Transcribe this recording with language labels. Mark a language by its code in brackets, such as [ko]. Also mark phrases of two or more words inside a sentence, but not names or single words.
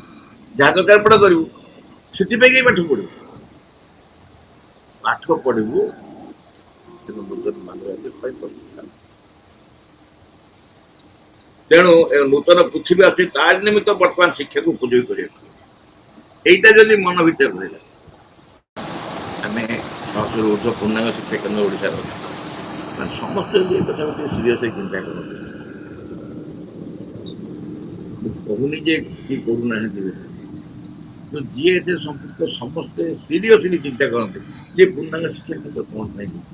[or] ଯାହା ଦରକାର ପଡେ କରିବୁ, ସେଥିପାଇଁ କାହିଁ ପାଠ ପଢିବୁ? ପାଠ ପଢିବୁ କିନ୍ତୁ ନୂତନ ମାନବ ଜାତି ପାଇଁ ପ୍ରସ୍ତୁତ। ତେଣୁ ନୂତନ ପୃଥିବୀ ଅଛି, ତାର ନିମିତ୍ତ ବର୍ତ୍ତମାନ ଶିକ୍ଷାକୁ ଉପଯୋଗୀ କରିବାକୁ। ଏଇଟା ଯଦି ମନ ଭିତରେ ରହିଲା, ଆମେ 600 ରୁ ଉର୍ଦ୍ଧ୍ୱ ପୂର୍ଣ୍ଣାଙ୍ଗ ଶିକ୍ଷା କେନ୍ଦ୍ର ଓଡ଼ିଶାର ମାନେ ସମସ୍ତେ ଯଦି ଏ କଥା ଟିକେ ସିରିୟସ୍ ଚିନ୍ତା କରନ୍ତି। ମୁଁ କହୁନି ଯେ କିଏ କରୁନାହାନ୍ତି, ତ ଯିଏ ଏଥିରେ ସମ୍ପୃକ୍ତ ସମସ୍ତେ ସିରିୟସଲି ଚିନ୍ତା କରନ୍ତି ଯେ ପୂର୍ଣ୍ଣାଙ୍ଗ ଶିକ୍ଷା କେନ୍ଦ୍ର କ'ଣ ପାଇଁ।